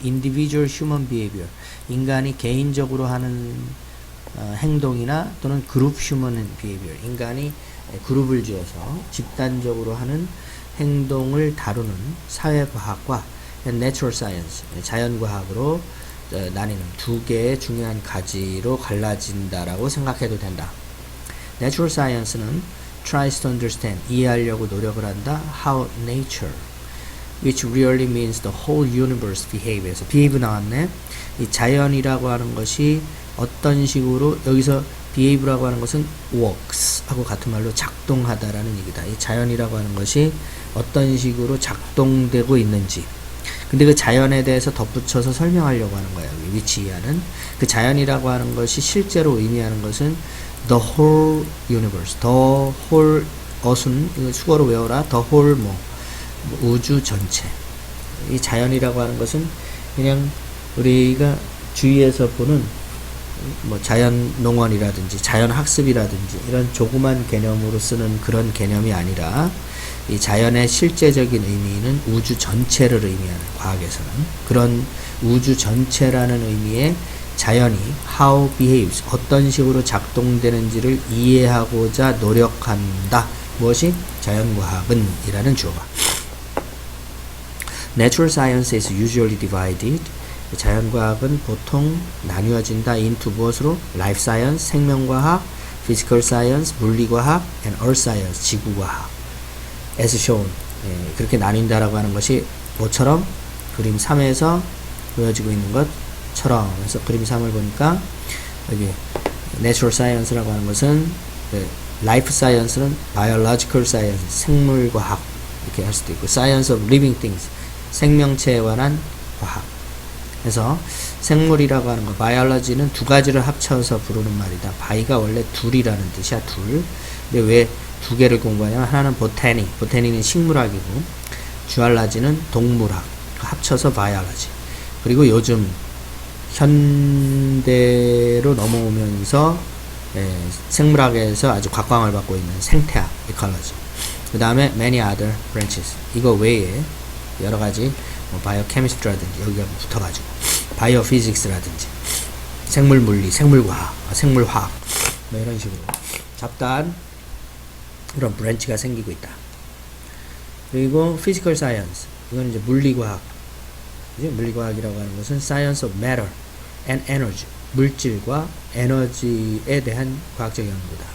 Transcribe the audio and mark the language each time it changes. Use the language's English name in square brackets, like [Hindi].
[English] individual human behavior, [Korean] 인간이 개인적으로 하는 행동이나 또는 [English] group human behavior, [Korean] 인간이 그룹을 지어서 집단적으로 하는 행동을 다루는 사회과학과 natural science, 자연과학으로 나뉘는 두 개의 중요한 가지로 갈라진다라고 생각해도 된다. [English] natural science는 tries to understand, [Korean] 이해하려고 노력을 한다. [English] how nature, which really means the whole universe behaves. [Korean] behave 나왔네. 이 자연이라고 하는 것이 어떤 식으로, 여기서 behave라고 하는 것은 works 하고 같은 말로 작동하다라는 얘기다. 이 자연이라고 하는 것이 어떤 식으로 작동되고 있는지. 근데 그 자연에 대해서 덧붙여서 설명하려고 하는 거야. 여기 위치하는 그 자연이라고 하는 것이 실제로 의미하는 것은 [English] the whole universe, the whole [Korean] 어순, 이거 수거로 외워라. the whole 우주 전체. 이 자연이라고 하는 것은 그냥 우리가 주위에서 보는 자연 농원이라든지 자연 학습이라든지 이런 조그만 개념으로 쓰는 그런 개념이 아니라 이 자연의 실제적인 의미는 우주 전체를 의미하는, 과학에서는 그런 우주 전체라는 의미의 자연이 how behaves, 어떤 식으로 작동되는지를 이해하고자 노력한다. 무엇이? 자연과학은 이라는 주어가. [English] Natural science is usually divided. [Korean] 자연과학은 보통 나뉘어진다. into 무엇으로? [English] Life science, 생명과학, physical science, 물리과학, and earth science, 지구과학. as shown. [Korean] 그렇게 나뉜다라고 하는 것이 뭐처럼? 그림 3에서 보여지고 있는 것처럼. 그래서 그림 3을 보니까 여기 natural science라고 하는 것은 life science는 biological science, 생물과학 이렇게 할 수도 있고, [English] science of living things, [Korean] 생명체에 관한 과학. 그래서 생물이라고 하는 거, biology는 두 가지를 합쳐서 부르는 말이다. 바이가 원래 둘이라는 뜻이야, 둘. 근데 왜 두 개를 공부하냐면, 하나는 botany, botany는 식물학이고, zoology는 동물학, 합쳐서 biology. 그리고 요즘 현대로 넘어오면서 생물학에서 아주 각광을 받고 있는 생태학, ecology. 그 다음에 [English] many other branches. [Korean] 이거 외에 여러 가지 biochemistry라든지 여기가 붙어가지고 biophysics라든지 생물물리, 생물과학, 생물화학 이런 식으로 잡다한 그런 브랜치가 생기고 있다. 그리고 physical science, 이건 이제 물리과학. 물리과학이라고 하는 것은 [English] science of matter and energy, [Korean] 물질과 에너지에 대한 과학적 연구다.